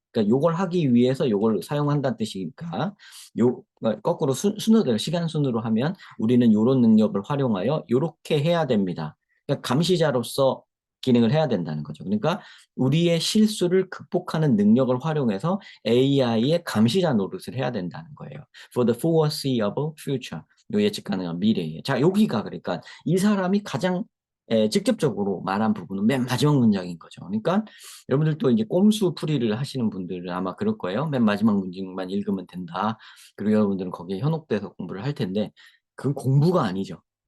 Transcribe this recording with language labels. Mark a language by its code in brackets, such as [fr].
[ko] 그러니까 요걸 하기 위해서 요걸 사용한다는 뜻이니까 거꾸로 순서대로 시간 순으로 하면 우리는 요런 능력을 활용하여 요렇게 해야 됩니다. 그러니까 감시자로서 기능을 해야 된다는 거죠. 그러니까 우리의 실수를 극복하는 능력을 활용해서 AI의 감시자 노릇을 해야 된다는 거예요. [en] For the foreseeable future. [ko] 요 예측 가능한 미래에. 자, 여기가 그러니까 이 사람이 가장 직접적으로 말한 부분은 맨 마지막 문장인 거죠. 그러니까 여러분들도 이제 꼼수 풀이를 하시는 분들은 아마 그럴 거예요. 맨 마지막 문장만 읽으면 된다. 그리고 여러분들은 거기에 현혹돼서 공부를 할 텐데 그건 공부가 아니죠.